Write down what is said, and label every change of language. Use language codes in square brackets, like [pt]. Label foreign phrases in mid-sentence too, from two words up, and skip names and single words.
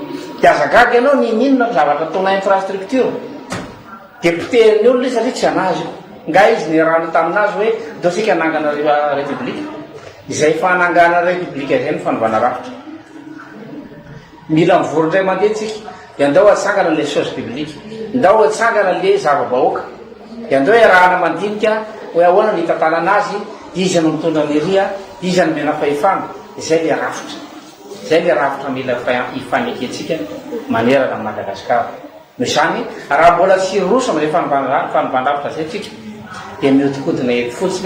[mg] Dia azagaga ianao ninona zavatra ataona infrastructure dia pitehin'ny olona satria tsy anazy io. Nga izy ny rano taminazy hoe dao sika hanangana république. Izay fanangana république izay ny fanovana rafitra. Mila mivory indray mandeha tsika dia andao atsangana [fr] le chose publique, [mg] ndao atsangana le zava-bahoaka, dia andao arahana mandinika hoe ahoana ny hitantana anazy, izy no mitondra ny ria, izy no mena fahefana. Izay le rafitra, izay le rafitra mila hifanekentsika manerana amin'ny Madagasikara. Noho izany raha mbola tsy roso amin'ilay fanovana-rafitra zay tsika dia mihodinkodina eto fotsiny.